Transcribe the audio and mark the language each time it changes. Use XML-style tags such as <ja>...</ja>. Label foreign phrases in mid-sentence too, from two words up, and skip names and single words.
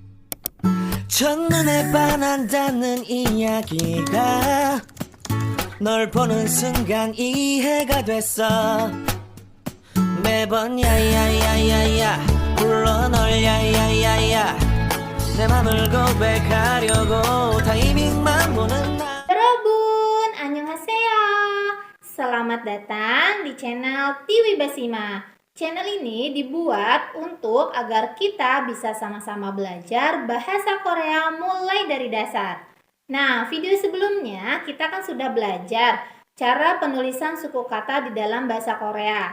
<ko>첫눈에 반한다는 이야기가 널 보는 순간 이해가 됐어. 매번 야야야야야 불러 널 야야야야 내 맘을 고백하려고 타이밍만 보는 나. 여러분, 안녕하세요.</ko> <id>Selamat datang di channel Tiwi Basima. Channel ini dibuat untuk agar kita bisa sama-sama belajar bahasa Korea mulai dari dasar. Nah, video sebelumnya kita kan sudah belajar cara penulisan suku kata di dalam bahasa Korea.</id>